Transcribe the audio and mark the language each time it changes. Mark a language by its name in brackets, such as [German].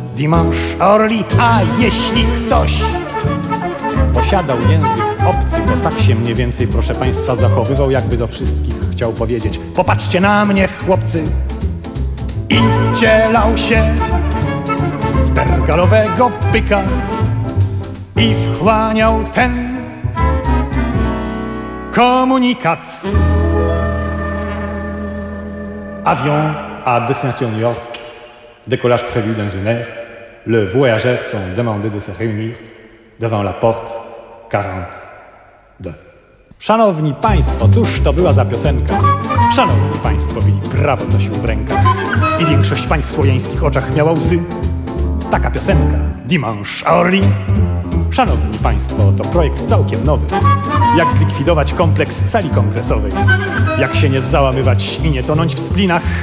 [Polish] Dimanche Orly. A jeśli ktoś posiadał język obcy, to tak się mniej więcej, proszę Państwa, zachowywał, jakby do wszystkich chciał powiedzieć: popatrzcie na mnie, chłopcy. I wcielał się tergalowego byka i wchłaniał ten komunikat. [French] Avion à destination New York. Décollage prévu dans une heure. Le voyageur sont demandés de se réunir devant la porte 42. [Polish] Szanowni Państwo, cóż to była za piosenka? Szanowni Państwo, mieli prawo coś w rękach i większość pań w słowiańskich oczach miała łzy. Taka piosenka, Dimanche Orly. Szanowni Państwo, to projekt całkiem nowy. Jak zlikwidować kompleks sali kongresowej? Jak się nie załamywać i nie tonąć w splinach?